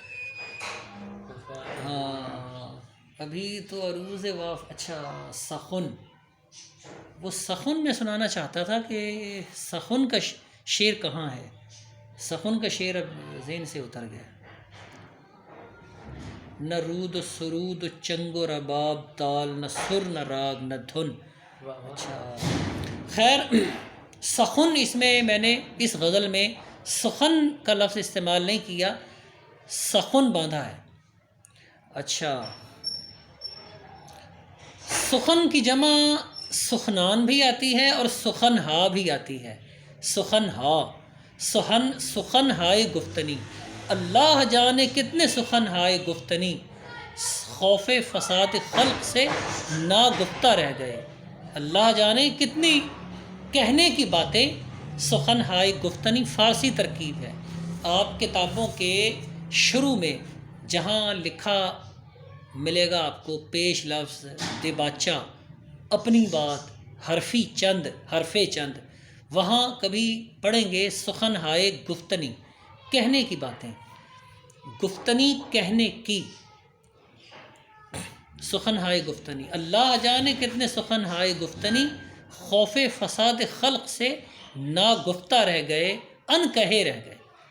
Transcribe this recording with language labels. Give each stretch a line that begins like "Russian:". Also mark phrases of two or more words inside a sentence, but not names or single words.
Urdu: ہاں، ابھی تو عروض اچھا سخن، وہ سخن میں سنانا چاہتا تھا کہ سخن کا شعر کہاں ہے، سخن کا شعر اب ذہن سے اتر گیا۔ نہ رود و سرود و چنگ و رباب تال، نہ سر نہ راگ نہ دھن۔ اچھا خیر، سخن، اس میں میں نے اس غزل میں سخن کا لفظ استعمال نہیں کیا، سخن باندھا ہے۔ اچھا، سخن کی جمع سخنان بھی آتی ہے اور سخن ہا بھی آتی ہے، سخن ہا، سخن ہائے گفتنی، اللہ جانے کتنے سخن ہائے گفتنی، خوف فساد خلق سے ناگفتہ رہ گئے، اللہ جانے کتنی کہنے کی باتیں، سخن ہائے گفتنی فارسی ترکیب ہے۔ آپ کتابوں کے شروع میں جہاں لکھا ملے گا آپ کو پیش لفظ دباچہ، اپنی بات، حرفی چند، حرف چند، وہاں کبھی پڑھیں گے سخن ہائے گفتنی، کہنے کی باتیں، گفتنی کہنے کی، سخن ہائے گفتنی، اللہ جانے کتنے سخن ہائے گفتنی، خوف فساد خلق سے ناگفتہ رہ گئے، ان کہے رہ گئے۔